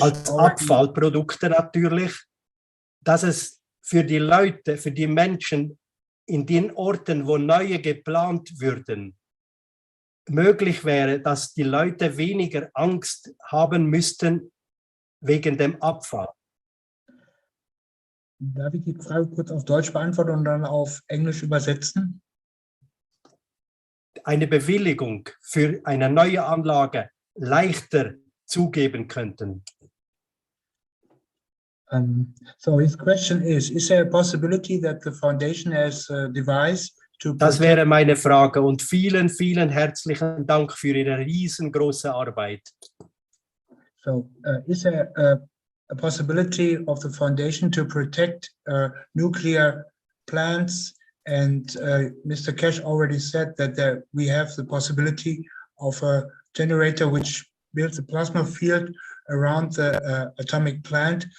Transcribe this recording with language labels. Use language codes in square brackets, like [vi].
[de] als Abfallprodukte natürlich, dass es für die Leute, für die Menschen in den Orten, wo neue geplant würden, möglich wäre, dass die Leute weniger Angst haben müssten wegen dem Abfall. Darf ich die Frage kurz auf Deutsch beantworten und dann auf Englisch übersetzen? Eine Bewilligung für eine neue Anlage leichter zugeben könnten. [en] So his question is there a possibility that the foundation has a device to [de] Das [en] protect, [de] wäre meine Frage und vielen, vielen herzlichen Dank für Ihre riesengroße Arbeit. [en] so is there a possibility of the foundation to protect nuclear plants? And Mr. Cash already said that we have the possibility of a generator which builds a plasma field around the atomic plant.